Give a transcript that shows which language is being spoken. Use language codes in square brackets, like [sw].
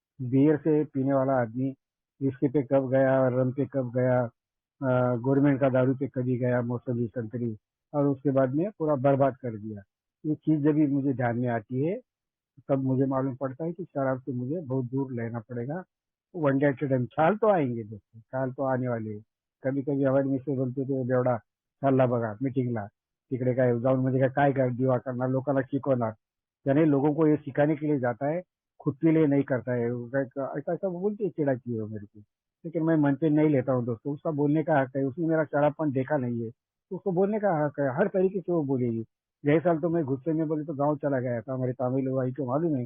[hi] Beer से पीने वाला आदमी विस्की पे कब गया, रम पे कब गया, गवर्नमेंट का दारू पे कभी गया, मौसमी संतरी, और उसके बाद में पूरा बर्बाद कर दिया। ये चीज जब भी मुझे ध्यान में आती है, तब मुझे मालूम पड़ता है कि शराब से मुझे बहुत दूर रहना पड़ेगा। [en] one day at time [hi] ख्याल तो आएंगे दोस्तों, [mr] ख्याल तो आने वाले आहे. कधी कधी हवाई मिस्टर बोलते ते बेवडा चालला बघा मीटिंगला, तिकडे काय जाऊन म्हणजे काय काय दिवा करणार, लोकांना शिकवणार. [hi] यानी लोगों को ये सिखाने के लिए जाता है, खुद के लिए नहीं करता है. ऐसा ऐसा बोलती है, चिढ़ाती है वो मेरे को. लेकिन मैं मन पे नहीं लेता हूँ दोस्तों, उसका बोलने का हक है, उसने मेरा शराबपन देखा नहीं है, तो उसको बोलने का हक है, हर तरीके से वो बोलेगी. गए साल तो मैं गुस्से में बोले तो गाँव चला गया था, हमारे तमिल भाई को मालूम है.